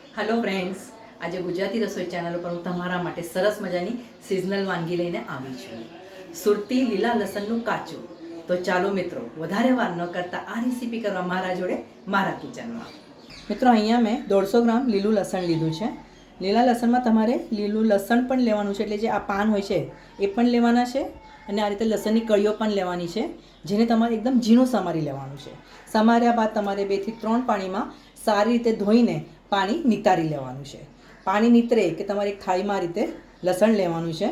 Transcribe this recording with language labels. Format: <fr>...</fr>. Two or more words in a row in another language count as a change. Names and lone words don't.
<en>Hello friends,</en> <hi>आज गुजराती रसोई चैनल पर हूँ</hi> <gu>તમારા માટે સરસ મજાની સીઝનલ વાનગી લઈને આવી છું। સુરતી લીલા લસણનું કાચું। તો ચાલો મિત્રો, વધારે વાર ન કરતા આ રેસિપી કરવા મારા જોડે મારા કિચનમાં। મિત્રો, અહીંયા મેં 150 ગ્રામ લીલું લસણ લીધું છે। લીલા લસણમાં તમારે લીલું લસણ પણ લેવાનું છે, એટલે જે આ પાન હોય છે એ પણ લેવાના છે અને આ રીતે લસણની કળીઓ પણ લેવાની છે, જેને તમારે એકદમ ઝીણું સમારી લેવાનું છે। સમાર્યા બાદ તમારે 2 થી 3 પાણીમાં સારી રીતે ધોઈને પાણી નિતારી લેવાનું છે। પાણી નીતરે કે તમારે એક થાળીમાં આ રીતે લસણ લેવાનું છે।</gu>